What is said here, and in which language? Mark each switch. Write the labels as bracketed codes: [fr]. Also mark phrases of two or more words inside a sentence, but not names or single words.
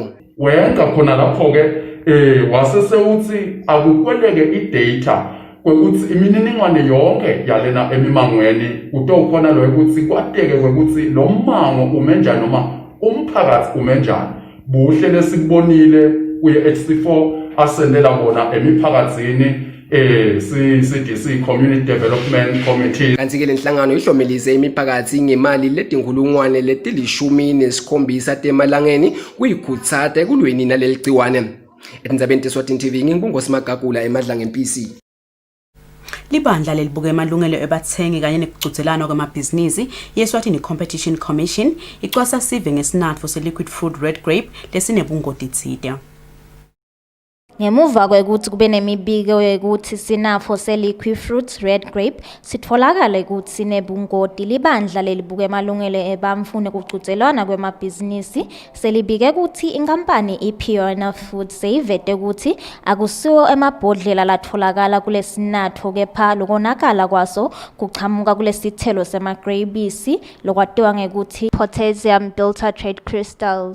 [ss] Wenza khona lapho ke wasesewuthi akukweleke idata kwekuthi imininingwane yonke yalena emimangweni utokhona lo ukuthi kwateke kwekuthi lo mmango umenjani noma umphakathi umenjani. Buhle lesikubonile kuye-HC4 asendela bona emiphakathini CDC [en] Community Development Committee. [ss] Kanti ke le nhlangano ihlomelise imiphakathi ngemali letinkulungwane letilishumi-7 temalangeni kuyikhutsata ekulweni naleli gciwane. Etindzabeni teSwatini TV ngingungosiMagagula emadla ngempisi. Libandla lelibuka emalungelo ebathengi kanye nekugcutselana kwamabhizinisi yeSwatini Competition Commission icwasa sive ngesinatfo [en] se-liquid fruit red grape [ss] lesinebungoti tsite. Ngemuva kwekuthi kube nemibiko yokuthi sinafo [en] se-liquid fruit red grape [ss] sitfolakala ukuthi sinebungoti, libandla lelibuka emalungelo ebamfune kucutselwana kwemabhizinisi selibike ukuthi inkampani iPiona Food seyivete ukuthi akusiwo emabhodlela latfolakala kule sinatho kepha lokonakala kwaso kuchamuka kule sithelo semagrebisi lokwatiwa ngekuthi [en] potassium biltartrate crystals.